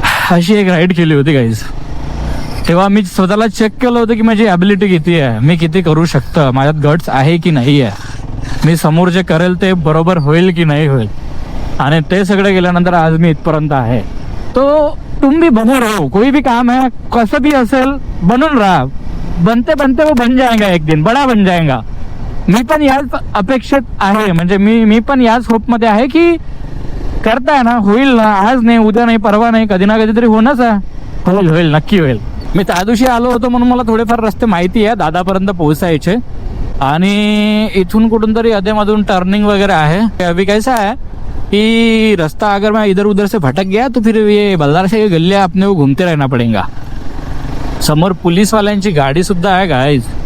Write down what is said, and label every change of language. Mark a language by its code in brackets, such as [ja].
[mr] अशी एक राईड केली होती गाईज. तेव्हा मी स्वतःला चेक केलं होतं की माझी ॲबिलिटी किती आहे, मी किती करू शकतो, माझ्यात गट्स आहे की नाही आहे, मी समोर जे करेल ते बरोबर होईल की नाही होईल. आणि ते सगळं गेल्यानंतर आज मी इथपर्यंत आहे. [hi] तो तुम भी बने रहो, कोई भी काम है [mr] कसं भी असेल बनून राहा. [hi] बनते बनते वो बन जाएगा, एक दिन बडा बन जाएगा. [mr] मी पण याच अपेक्षित आहे, म्हणजे मी पण याच होपमध्ये आहे की करताय ना, होईल ना, आज नाही उद्या नाही परवा नाही, कधी ना कधीतरी होणंच आहे. होईल नक्की होईल. मी त्या दिवशी आलो होतो म्हणून मला थोडेफार रस्ते माहिती आहे, दादापर्यंत पोहोचायचे. आणि इथून कुठून तरी अधेमधून टर्निंग वगैरे आहे. [hi] अभी कैसा है कि रास्ता अगर मैं इधर उधर से भटक गया तो फिर ये बल्लार से गलियां अपने को घूमते रहना पड़ेगा. [mr] समोर पुलिस वाल्यांची गाडी सुद्धा आहे गाईज.